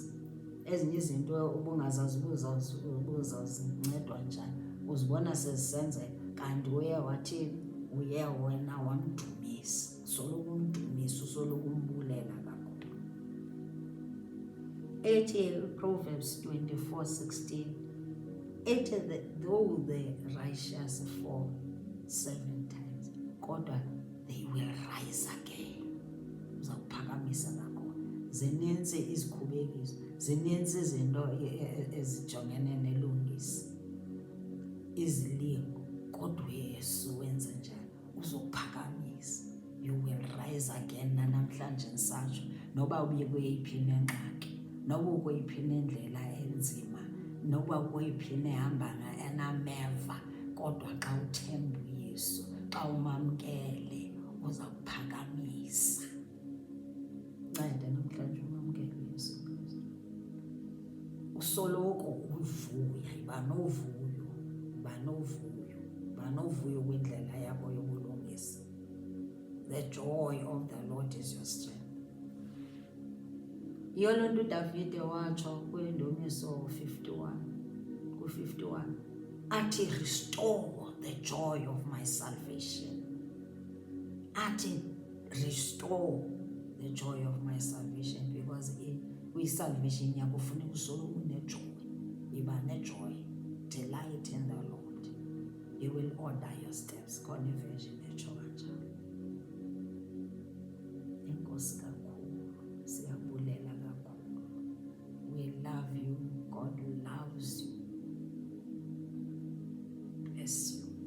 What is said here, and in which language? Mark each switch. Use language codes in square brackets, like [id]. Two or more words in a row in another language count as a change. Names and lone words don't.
[xh] Ezinye izinto ubungazazi ubuzazincedwa njani, uzibona sezisenzeka, kanti uye wathini? Uye wena wamdumisa. Soloko umdumisa, usoloko umbulela kakhulu. Ethi Proverbs 24:16, ethi [en] though the righteous fall 7 times, kodwa they will rise again. [xh] Uzawuphakamisa kakhulu. Zinintsi izikhubekiso, zinintsi izinto ezijongene nelungisa, izilingo, kodwa uYesu wenze njani? Uzophakamisa. [en] You will rise again. [xh] Namhlanje nisatsho, noba uye kweyiphi nengxaki, noba ukweyiphi nendlela enzima, noba ukweyiphi nehamba enameva, kodwa xa uthemba uYesu, xa umamkele, uza kuphakamisa. Ncede namhlanje umamkele uYesu Kristu. Usoloko uvuya, yiba novuyo kwindlela yakho yobulungisa. [en] The joy of the Lord is your strength. [xh] Yiyo loo nto uDavide watsho kwiNdumiso 51, athi [en] restore the joy of my salvation. Athi restore the joy of my salvation, because [xh] kwi-salvation yakho ufuneka usoloko unejoy. Yiba nejoy. [en] Delight in the Lord. He will order your steps. [xh] Khona iversion etsho kanjalo. Enkosi kakhulu, siyabulela kakhulu. [en] We love you. God loves you. Bless you.